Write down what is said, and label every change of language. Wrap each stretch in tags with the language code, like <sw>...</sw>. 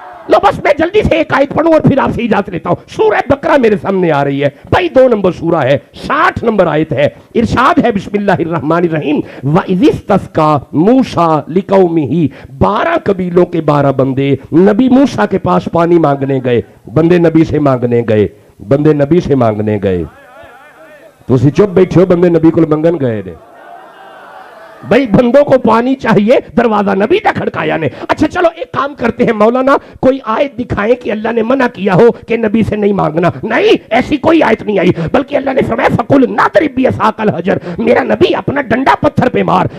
<ur>لو بس میں جلدی سے ایک آیت پڑھوں اور پھر آپ سے اجازت لیتا ہوں. سورہ بقرہ میرے سامنے آ رہی ہے بھائی، 2 نمبر سورہ ہے، 60 نمبر آیت ہے. ارشاد ہے بسم اللہ الرحمن الرحیم،</ur> <ar>وَإِذِ اسْتَسْقَىٰ مُوسَىٰ لِقَوْمِهِ</ar> <ur>12 قبیلوں کے 12 بندے نبی موسیٰ کے پاس پانی مانگنے گئے. بندے نبی سے مانگنے گئے، بندے نبی سے مانگنے گئے.</ur> <pa>تو اسی چپ بیٹھے ہو، بندے نبی کو منگن گئے نے. بھئی بندوں کو پانی چاہیے، دروازہ نبی نے کھڑکایا نے.</pa> <ur>اچھا چلو ایک کام کرتے ہیں مولانا، کوئی آیت دکھائیں کہ اللہ نے منع کیا ہو کہ نبی سے نہیں مانگنا. نہیں، ایسی کوئی آیت نہیں آئی، بلکہ اللہ نے فرمایا</ur> <ar>فَقُلْ نَضْرِبْ بِعَصَاكَ الْحَجَرَ،</ar> <ur>میرا نبی اپنا ڈنڈا پتھر پہ مار.</ur>